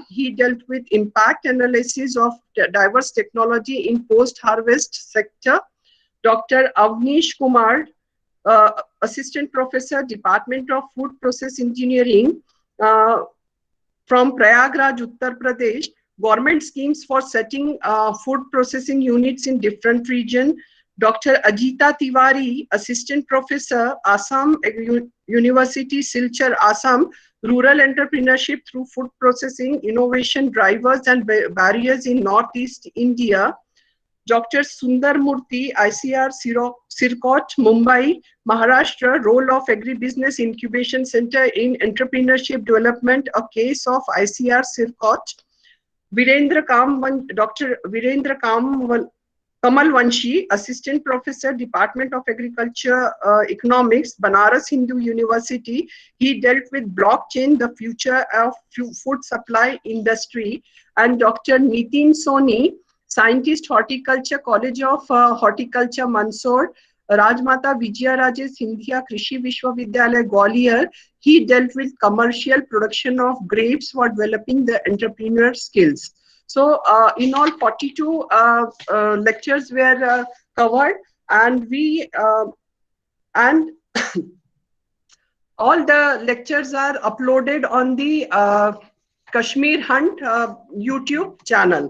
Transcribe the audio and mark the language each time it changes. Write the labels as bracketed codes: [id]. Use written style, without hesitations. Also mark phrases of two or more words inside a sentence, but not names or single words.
[en] He dealt with impact analysis of diverse technology in post-harvest sector. Dr. Avnish Kumar, Assistant Professor, Department of Food Process Engineering from Prayagraj, Uttar Pradesh. Government schemes for setting food processing units in different regions. Dr. Ajita Tiwari, Assistant Professor, Assam University, Silchar, Assam, Rural Entrepreneurship through Food Processing, Innovation Drivers and Barriers in Northeast India. Dr. Sundar Murthy, ICR, Sirkot, Mumbai, Maharashtra, Role of Agribusiness Incubation Center in Entrepreneurship Development, a case of ICR, Sirkot. Virendra Kam, Dr. Virendra Kam Kamal Vanshi, Assistant Professor, Department of Agriculture Economics, Banaras Hindu University. He dealt with blockchain, the future of food supply industry. And Dr. Nitin Soni, Scientist, Horticulture, College of Horticulture, Mandsaur, Rajmata Vijayaraje Scindia Krishi Vishwavidyalaya, Gwalior. He dealt with commercial production of grapes for developing the entrepreneur skills. So in all, 42 lectures were covered, and we and all the lectures are uploaded on the Kashmir Hunt YouTube channel.